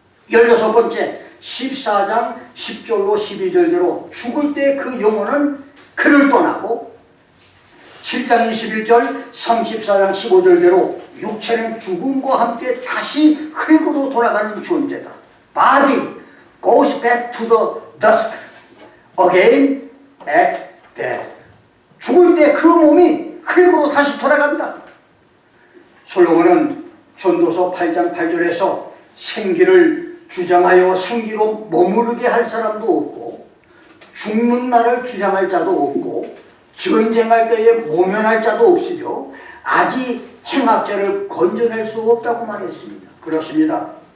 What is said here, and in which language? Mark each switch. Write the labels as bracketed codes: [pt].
[ko] 16번째, 14장 10절로 12절대로 죽을 때 그 영혼은 그를 떠나고 7장 21절 34장 15절대로 육체는 죽음과 함께 다시 흙으로 돌아가는 존재다. [en] Body goes back to the dust again at death. [ko] 죽을 때 그 몸이 흙으로 다시 돌아간다. 솔로몬은 전도서 8장 8절에서 생기를 주장하여 생기로 머무르게 할 사람도 없고 죽는 날을 주장할 자도 없고 전쟁할 때에 모면할 자도 없으며 악이 행악자를 건져낼 수 없다고 말했습니다. 그렇습니다.